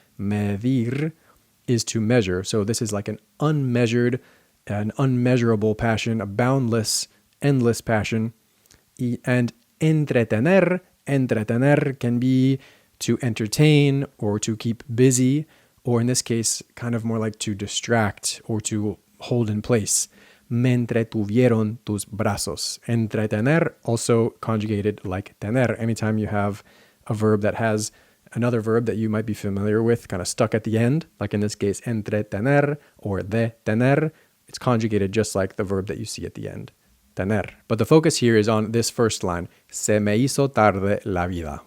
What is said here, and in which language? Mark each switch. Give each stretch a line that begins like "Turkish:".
English: Medir is to measure. So this is like an unmeasured, an unmeasurable passion, a boundless, endless passion. And entretener can be to entertain or to keep busy, or in this case, kind of more like to distract or to hold in place.
Spanish: Me entretuvieron tus brazos.
English: Entretener, also conjugated like tener. Anytime you have a verb that has another verb that you might be familiar with, kind of stuck at the end, like in this case, entretener or detener, it's conjugated just like the verb that you see at the end. tener. But the focus here is on this first line,
Spanish: se me hizo tarde la vida.